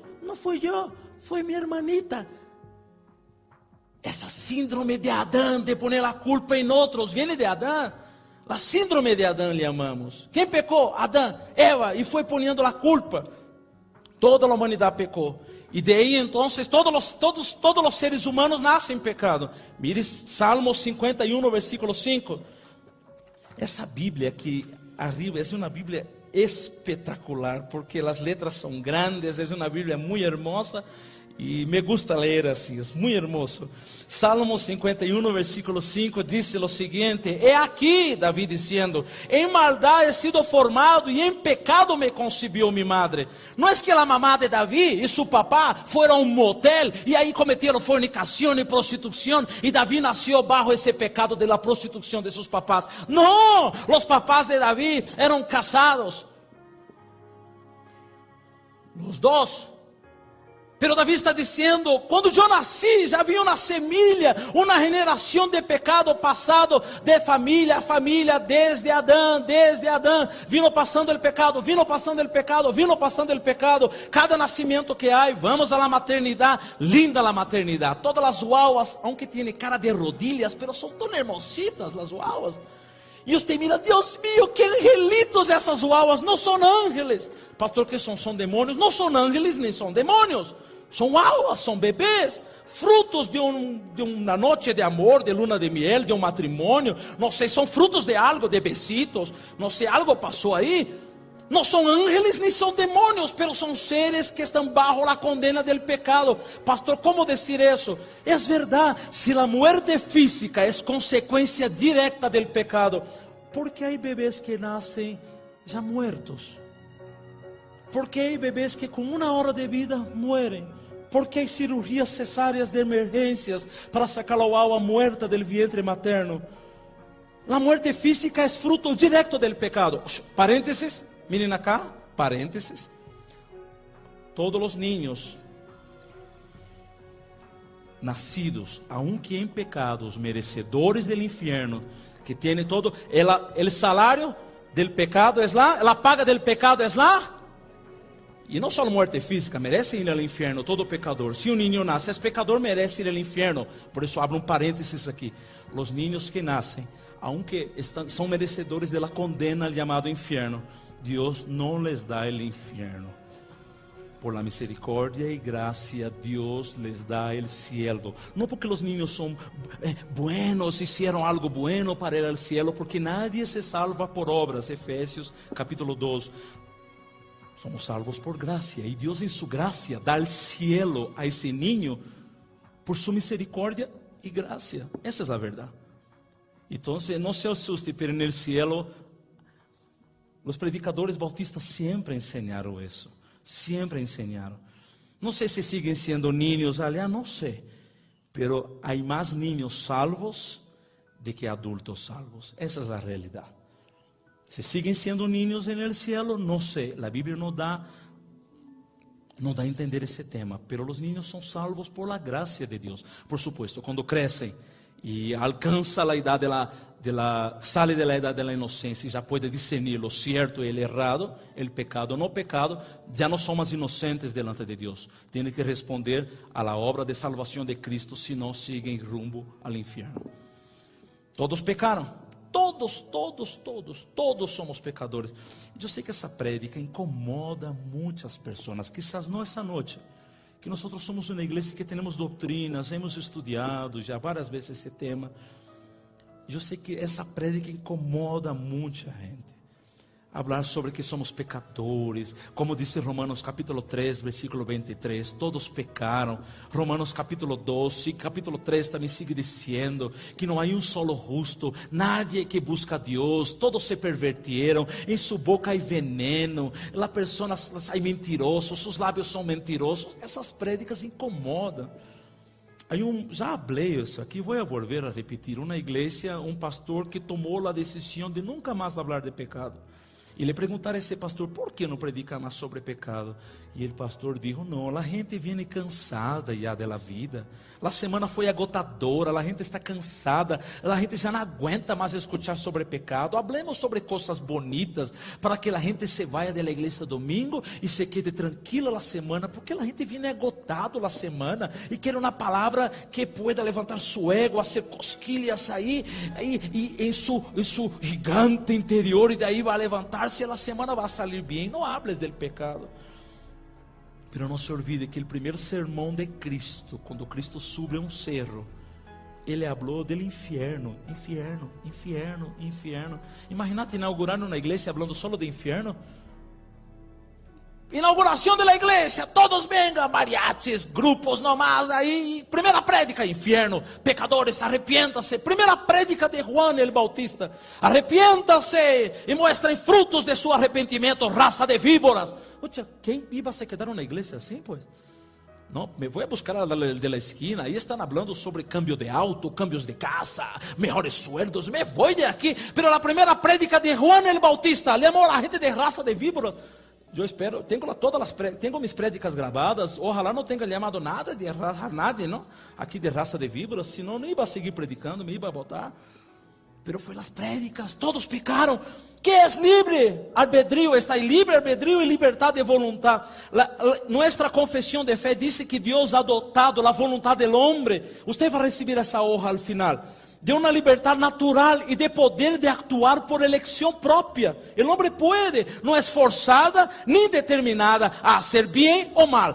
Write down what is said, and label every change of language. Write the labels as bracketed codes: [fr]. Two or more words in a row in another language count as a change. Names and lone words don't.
[es] No fui yo, fue mi hermanita. Esa síndrome de Adán, de poner la culpa en otros, viene de Adán. La síndrome de Adán le llamamos. ¿Quién pecó? Adán, Eva, y fue poniendo la culpa. Toda la humanidad pecó. Y de ahí entonces todos los seres humanos nacen pecado. Mire Salmo 51, versículo 5. [pt] Essa Bíblia aqui arriba é uma Bíblia espetacular, porque as letras são grandes, é uma Bíblia muito hermosa e [es] me gusta [pt] ler assim, é muito hermoso. Salmo 51, versículo 5 diz o seguinte: é aqui Davi dizendo, em maldade [es] he sido formado [pt] e em pecado [es] me concibió mi madre. [pt] Não é que a mamá de Davi e seu papá foram a um motel e aí cometeram fornicação e prostituição e Davi nasceu bajo esse pecado de la prostituição de seus papás. Não, os papás de Davi eram casados, os dois. [es] Pero David está diciendo, cuando yo nací, ya había una semilla, una generación de pecado pasado de familia a familia, desde Adán, vino pasando el pecado, vino pasando el pecado, vino pasando el pecado. Cada nacimiento que hay, vamos a la maternidad, linda la maternidad. Todas las guaguas, aunque tiene cara de rodillas, pero son tan hermositas las guaguas. [pt] E usted mira, Deus mío, que angelitos essas guaguas, não são ángeles. Pastor, que são demônios? Não são ángeles nem são demônios. São guaguas, são bebês, frutos de uma noite de amor, de [es] luna de miel, [pt] de um matrimônio. Não sei, são frutos de algo, de besitos. Não sei, algo passou aí. Não são ángeles nem são demônios, pero são seres que estão bajo a condena [es] del pecado. [pt] Pastor, como dizer isso? É verdade, se a muerte física é consequência directa [es] del pecado, [pt] ¿por que há bebês que nascem já muertos? ¿Por que há bebês que com uma hora de vida muerem? ¿Por que há cirurgias cesáreas de emergências para sacar a alma muerta [es] del vientre materno? [pt] A muerte física é fruto directo [es] del pecado. Parênteses. Miren acá, paréntesis. Todos os niños nacidos, aunque em pecados, merecedores del infierno, que tienen todo, el salario del pecado es la paga del pecado es [pt] e não só [es] muerte física, merece [pt] ir ao [es] infierno todo pecador. [pt] Se um niño nasce, é pecador, merece ir ao infierno. Por isso abro um parênteses aqui. [es] Os niños que nascem, aunque são merecedores de la condena llamado infierno, Dios no les da el infierno. Por la misericordia y gracia, Dios les da el cielo. No porque los niños son buenos, hicieron algo bueno para ir al cielo, porque nadie se salva por obras. Efesios capítulo 2. Somos salvos por gracia, y Dios en su gracia da el cielo a ese niño por su misericordia y gracia. Esa es la verdad. Entonces no se asuste, pero en el cielo [pt] os predicadores bautistas sempre ensinaram isso. Sempre ensinaram. Não sei se [es] siguen sendo niños allá, [pt] não sei. Pero há mais niños salvos de que adultos salvos. Essa é a realidade. Se siguen sendo niños no cielo, não sei. A Bíblia não dá a entender esse tema. Pero os niños são salvos [es] por la gracia [pt] de Deus. Por supuesto, [es] quando crescem e alcança a idade sale de la edad de la inocencia y ya puede discernir lo cierto y el errado, el pecado no pecado, ya no son más inocentes delante de Dios. Tienen que responder a la obra de salvación de Cristo, si no siguen rumbo al infierno. Todos pecaron, todos somos pecadores. Yo sé que esa prédica incomoda a muchas personas, quizás no esa noche, que nosotros somos una iglesia que tenemos doctrinas, hemos estudiado ya varias veces ese tema. [pt] Eu sei que essa prédica incomoda muita gente. Falar sobre que somos pecadores, como disse Romanos capítulo 3, versículo 23, todos pecaram. Romanos capítulo 12, capítulo 3 também sigue dizendo que não há um solo justo, [es] nadie que busca [pt] a Deus, todos se pervertieron, em sua boca há veneno, a pessoa é mentiroso, seus lábios são mentirosos. Essas prédicas incomodam. Já falei isso aqui, vou volver a repetir. Uma igreja, um pastor que tomou a decisão de nunca mais falar de pecado. E le perguntaram a esse pastor, por que não predica mais sobre pecado? E o pastor disse, não, a gente vem cansada já da vida. A semana foi agotadora, a gente está cansada, a gente já não aguenta mais escutar sobre pecado. Hablemos sobre coisas bonitas, para que a gente se vaya da igreja domingo e se quede tranquila a semana, porque a gente vem agotado a semana e quer uma palavra que pueda levantar [es] su ego, [pt] fazer cosquilhas aí, e em su gigante interior, e daí vai levantar. Se a semana vai sair bem, não hables del pecado. Pero não se olvide que o primeiro sermão de Cristo, quando Cristo sube a um cerro, ele falou [es] del infierno. [pt] Imagínate inaugurar uma igreja falando solo de infierno. Inauguração da igreja, todos vengan, mariachis, grupos nomás aí. Primeira prédica, infierno, pecadores, arrepiéntase. Primeira prédica de Juan el Bautista, arrepiéntase e mostrem frutos de su arrependimento, raça de víboras. Oye, quem iba a se quedar na igreja assim, pues? Não, me vou a buscar a [es] de la esquina. [pt] Aí estão falando sobre [es] cambio de auto, cambios de casa, mejores sueldos. [pt] Me vou de aqui. Pero a primeira prédica de Juan el Bautista, [es] le amó a la gente [pt] de raça de víboras. Eu espero, tenho mis prédicas gravadas, ojalá não tenha llamado nada [es] de a nadie, [pt] não? Aqui de raça de víboras, senão não ia seguir predicando, me ia botar. Pero foi las prédicas, todos pecaram. Que é livre albedrío? Está em livre albedrío e liberdade de voluntad. [es] Nuestra confesión de fe dice que Dios ha dotado la voluntad del hombre. Usted va a recibir esa hoja al final. De una libertad natural y de poder de actuar por elección propia. El hombre puede, no es forzada ni determinada a hacer bien o mal.